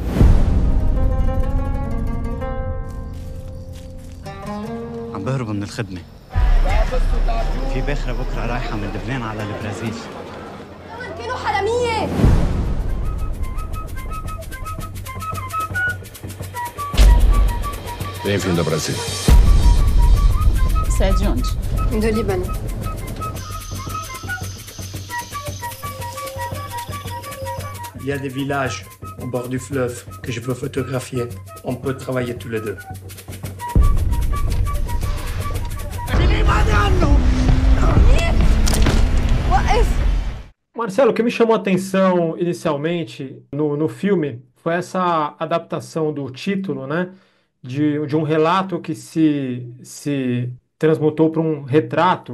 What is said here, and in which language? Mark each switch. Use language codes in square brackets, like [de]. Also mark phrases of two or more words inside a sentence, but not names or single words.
[ar] عم بهربوا من الخدمة. في باخرة بكرة رايحة من لبنان على البرازيل. كانوا حرامية. [pt] Bem-vindo ao Brasil. C'est de onde? Do Líbano. [fr] Il y a des villages au bord du fleuve que je veux photographier. On peut travailler tous les deux. [pt] Marcelo, o que me chamou a atenção inicialmente no filme foi essa adaptação do título, né? De um relato que se transmutou para um retrato.